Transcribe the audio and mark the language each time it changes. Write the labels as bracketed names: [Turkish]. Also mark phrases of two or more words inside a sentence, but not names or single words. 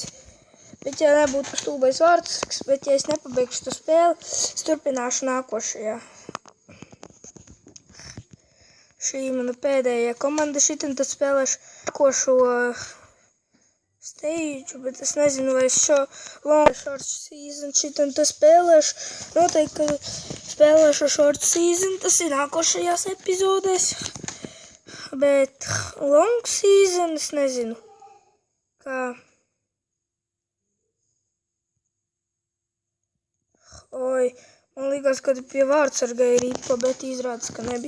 [Latvian] Bet ja nebūtu stulbais vārds, bet ja es nepabeigšu to spēli, es turpināšu nākošajā. Šī mana pēdējā komanda šitam, tad spēlēšu nākošo stage, bet es nezinu, vai es šo [English] long short season [Latvian] šitam te spēlēšu. Noteikti, ka spēlēšu [English] short season, [Latvian] tas ir nākošajās epizodēs. Bet [English] long season [Latvian] es nezinu. Kā... Oi, man likās, ka pie vārdsarga ir īpa, bet izrādās, ka nebija.